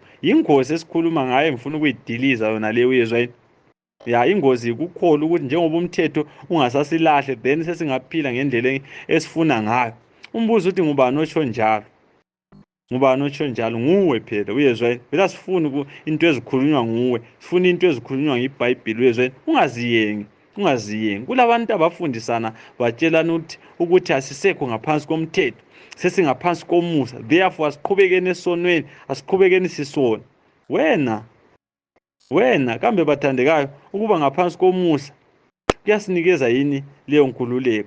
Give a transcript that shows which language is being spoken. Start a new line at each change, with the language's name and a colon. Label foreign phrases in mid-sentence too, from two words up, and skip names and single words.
North Ndebele: Ingozi esikhuluma ngayo ngifuna ukuyidiliza yona le. Uyezwa, ya, ingozi ikukholwa ukuthi njengoba umthetho ungasasilahle, then sesingaphila ngendlela esifuna ngayo. Umbuzo uthi ngubani otsho njalo? Ngubani otsho njalo? Nguwe phela. Uyezwa, phela sifuna into ezikhulunywa nguwe, sifuna into ezikhulunywa ngeBhayibheli. Uyezwa, ungaziyengi. Kulabantu abafundisana batshelana ukuthi asisekho ngaphansi komthetho, sesingaphansi komusa, therefore asiqhubekeni esonweni, asiqhubekeni sisona. Wena kambe bathandekayo, ukuba ngaphansi komusa kuyasinikeza yini leyo nkululeko?